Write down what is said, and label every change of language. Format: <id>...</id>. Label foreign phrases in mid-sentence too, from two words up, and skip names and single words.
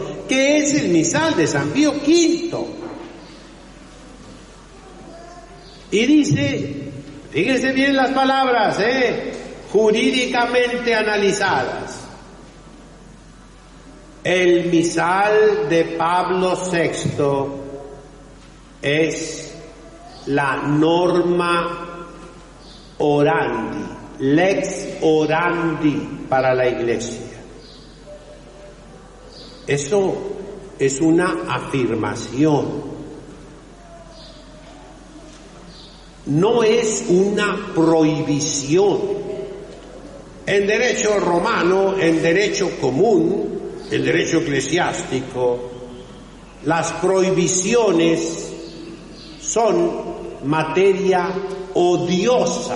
<es>¿Qué es el misal de San Pío V? Y dice, fíjense bien las palabras, jurídicamente analizadas. El misal de Pablo VI es la</es> <la>norma orandi, lex orandi</la> <es>para la iglesia. Eso es una afirmación, no es una prohibición. En derecho romano, en derecho común, en derecho eclesiástico, las prohibiciones son materia odiosa.</es>